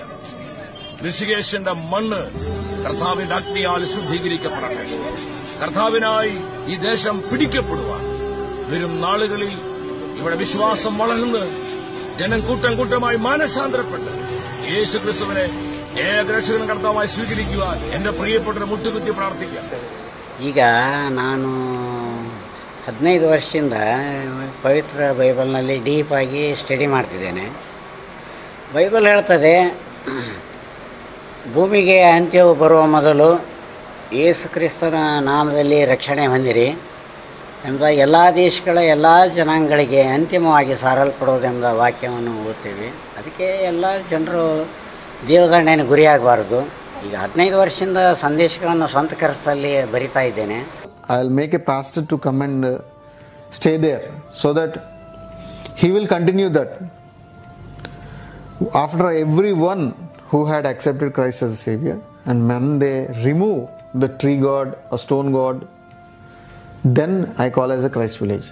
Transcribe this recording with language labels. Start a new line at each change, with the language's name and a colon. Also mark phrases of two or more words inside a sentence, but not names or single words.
Malayalam: ഋഷികേശിന്റെ മണ്ണ് കർത്താവിന്റെ അഗ്നിയാൽ ശുദ്ധീകരിക്കപ്പെടട്ടെ. കർത്താവിനായി ഈ ദേശം പിടിക്കപ്പെടുവാൻ വരും നാളുകളിൽ ഇവിടെ വിശ്വാസം വളർന്ന് ജനം കൂട്ടം കൂട്ടമായി മാനസാന്തരപ്പെട്ട് യേശുക്രിസ്തുവിനെ ഏകരക്ഷകനും കർത്താവായി സ്വീകരിക്കുവാൻ എന്റെ പ്രിയപ്പെട്ടവരെ മുട്ടുകുത്തി പ്രാർത്ഥിക്കാം.
Kannada: ಈಗ ನಾನು 15 ವರ್ಷದಿಂದ ಪವಿತ್ರ ಬೈಬಲ್ನಲ್ಲಿ ಡೀಪಾಗಿ ಸ್ಟಡಿ ಮಾಡ್ತಿದ್ದೇನೆ. ಬೈಬಲ್ ಹೇಳ್ತದೆ, ಭೂಮಿಗೆ ಅಂತ್ಯವು ಬರುವ ಮೊದಲು ಯೇಸು ಕ್ರಿಸ್ತನ ನಾಮದಲ್ಲಿ ರಕ್ಷಣೆ ಹೊಂದಿರಿ ಎಂಬ ಎಲ್ಲ ದೇಶಗಳ ಎಲ್ಲ ಜನಾಂಗಗಳಿಗೆ ಅಂತಿಮವಾಗಿ ಸಾರಲ್ಪಡೋದೆಂಬ ವಾಕ್ಯವನ್ನು ಓದ್ತೀವಿ. ಅದಕ್ಕೆ ಎಲ್ಲ ಜನರು ದೇವದಂಡನೆಗೆ ಗುರಿಯಾಗಬಾರ್ದು. ಈಗ 15 ವರ್ಷದಿಂದ ಸಂದೇಶಗಳನ್ನು ಸ್ವಂತ ಖರ್ಚಲ್ಲಿ ಬರಿತಾ ಇದ್ದೇನೆ.
English: I'll make a pastor to come and stay there so that he will continue that. After everyone who had accepted Christ as a Savior, and when they remove the tree god or stone god, then I call as a Christ village.